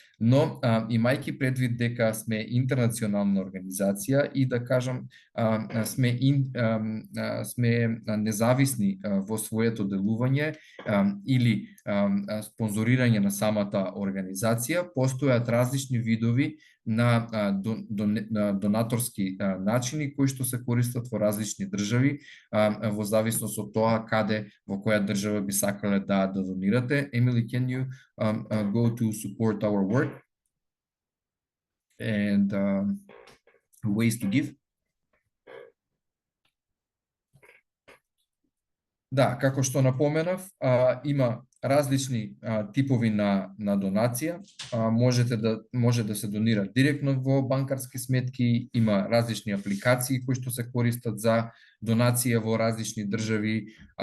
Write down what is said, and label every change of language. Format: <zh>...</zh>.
<mk>Но имајќи предвид дека сме интернационална организација и да кажам сме независни во своето делување или спонзорирање на самата организација, постојат различни видови на донаторски начини кои што се користат во различни држави во зависност од тоа каде во која држава би сакале да донирате.</mk> <en>Emily, can you go to support our work and ways to give?</en> <mk>Да, како што напоменав, има различни типови на донација. Може да се донира директно во банкарски сметки, има различни апликации кои што се користат за донација во различни држави,</mk>